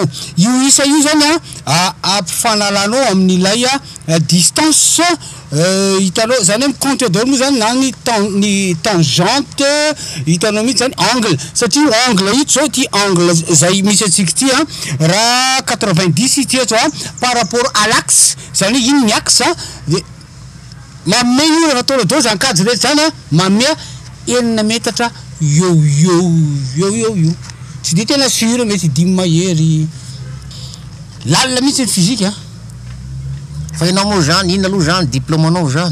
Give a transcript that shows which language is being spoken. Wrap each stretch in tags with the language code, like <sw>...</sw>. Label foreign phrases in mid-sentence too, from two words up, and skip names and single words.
<mg>Io isa io zany ampifanalanao amin'ilay distance hitanao zany hoe</mg> <fr>compte d'or</fr> <mg>moa zany na ny tangente hitanao mihitsy zany angle satria angle io zao ty angle zay misy atsika ty raha 90 ty eto</mg> <fr>par rapport à l'axe</fr> <mg>zany iny ny axe de manome io rehefa tao dao zany kajy rehetra zany manome 9 metatra eo tsy de tena sûr mety 10 mahery lalina mihitsy ny physique fa ianao moa zany ino aloha zany diplôme anao zany</mg>